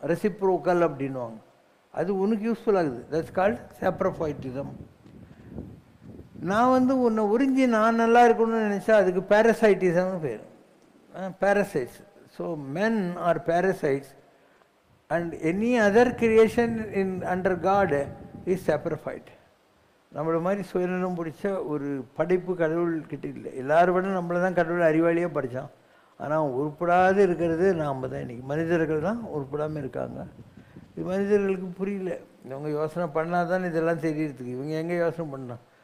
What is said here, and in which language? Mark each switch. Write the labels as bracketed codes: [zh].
[ta] Reciprocal அப்படின்வாங்க. அது உனக்கு யூஸ்ஃபுல் ஆகுது. [en] that's called [ta] சாப்ரஃபைட்டிசம். நான் உன்னை உறிஞ்சி நான் நல்லா இருக்கணும்னு நினச்சா அதுக்கு பேரசைட்டிசம்னு பேர். Parasites [en] So men are parasites and any other creation under God is saprophyte. [ta] நம்மளை மாதிரி சுயநலம் பிடிச்ச ஒரு படைப்பு கடவுள்கிட்ட இல்லை. எல்லாரும் விட நம்மளை தான் கடவுள் அறிவாளியாக படித்தான். ஆனால் உருப்படாது இருக்கிறது நாம் தான். இன்றைக்கி மனிதர்கள் தான் உருப்படாமல் இருக்காங்க. இது மனிதர்களுக்கு புரியல. இவங்க யோசனை பண்ணால் தான் இதெல்லாம் தெரியறதுக்கு. இவங்க எங்கே யோசனை பண்ணான்?